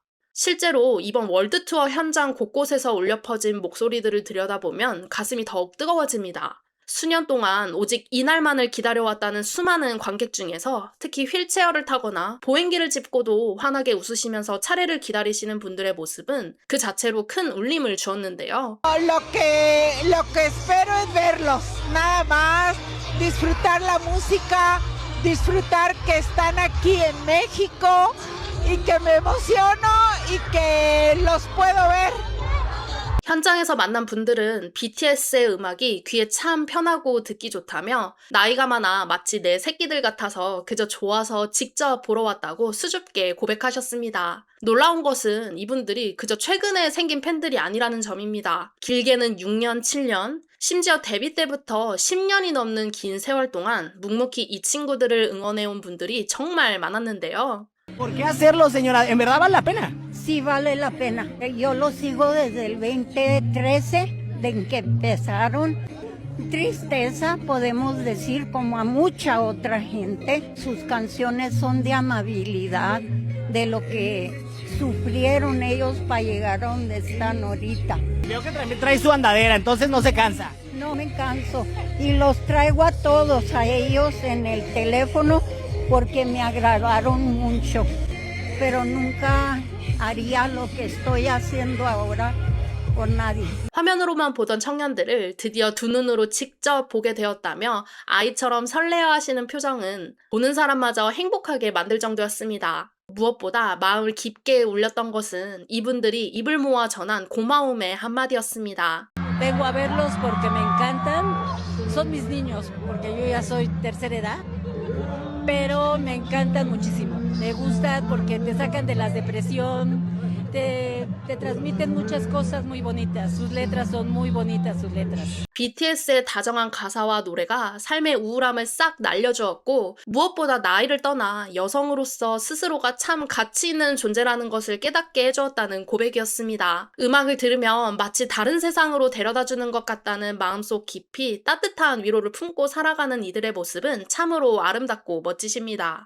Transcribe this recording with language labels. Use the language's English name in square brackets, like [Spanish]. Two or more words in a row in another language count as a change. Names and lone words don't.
[Korean] 실제로 이번 월드투어 현장 곳곳에서 울려 퍼진 목소리들을 들여다보면 가슴이 더욱 뜨거워집니다. 수년 동안 오직 이날만을 기다려왔다는 수많은 관객 중에서 특히 휠체어를 타거나 보행기를 짚고도 환하게 웃으시면서 차례를 기다리시는 분들의 모습은 그 자체로 큰 울림을 주었는데요. [Spanish] Lo que espero es verlos, nada más, disfrutar la música, disfrutar que están aquí en México y que me emociono y que los puedo ver. [Korean] 현장에서 만난 분들은 BTS의 음악이 귀에 참 편하고 듣기 좋다며 나이가 많아 마치 내 새끼들 같아서 그저 좋아서 직접 보러 왔다고 수줍게 고백하셨습니다. 놀라운 것은 이분들이 그저 최근에 생긴 팬들이 아니라는 점입니다. 길게는 6년, 7년, 심지어 데뷔 때부터 10년이 넘는 긴 세월 동안 묵묵히 이 친구들을 응원해온 분들이 정말 많았는데요. [Spanish] ¿Por qué hacerlo, señora? ¿En verdad vale la pena? Sí vale la pena. Yo lo sigo desde el 2013, de que empezaron. Tristeza, podemos decir, como a mucha otra gente. Sus canciones son de amabilidad, de lo que sufrieron ellos para llegar a donde están ahorita. Veo que también trae su andadera, entonces no se cansa. No me canso y los traigo a todos. todos a ellos en el teléfono porque me agradaron mucho, pero nunca haría lo que estoy haciendo ahora por nadie. [Korean] 화면으로만 보던 청년들을 드디어 두 눈으로 직접 보게 되었다며 아이처럼 설레어하시는 표정은 보는 사람마저 행복하게 만들 정도였습니다. 무엇보다 마음을 깊게 울렸던 것은 이분들이 입을 모아 전한 고마움의 한마디였습니다. [Spanish] Vengo a verlos porque me encantan. Son mis niños, porque yo ya soy tercera edad, pero me encantan muchísimo. Me gustan porque te sacan de la depresión, te transmiten muchas cosas muy bonitas. Sus letras son muy bonitas, sus letras. [Korean] BTS의 다정한 가사와 노래가 삶의 우울함을 싹 날려주었고 무엇보다 나이를 떠나 여성으로서 스스로가 참 가치 있는 존재라는 것을 깨닫게 해주었다는 고백이었습니다. 음악을 들으면 마치 다른 세상으로 데려다주는 것 같다는 마음속 깊이 따뜻한 위로를 품고 살아가는 이들의 모습은 참으로 아름답고 멋지십니다.